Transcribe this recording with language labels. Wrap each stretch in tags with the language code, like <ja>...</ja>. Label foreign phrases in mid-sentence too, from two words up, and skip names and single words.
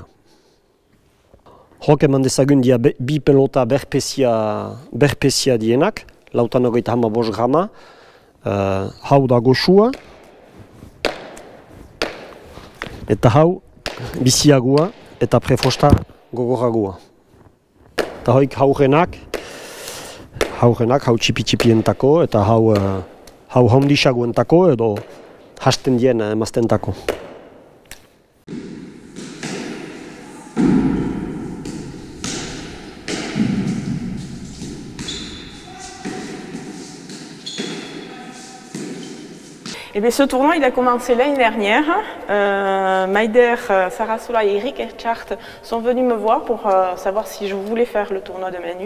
<eu>Hok eman dezagun dia bi pelota berpesia dienak, 55 grama, hau da goxua, eta hau biziagoa, eta prefosta gogorragoa. Eta hoik haurenak, hau txipi-txipientako, eta hau handisagoentako edo hasten dien emaztentako.</eu> <fr>Ce tournoi il a commencé l'année dernière. Maider, Sarasola et Eric Erchart sont venus me voir pour savoir si je voulais faire le tournoi de main nue.</fr>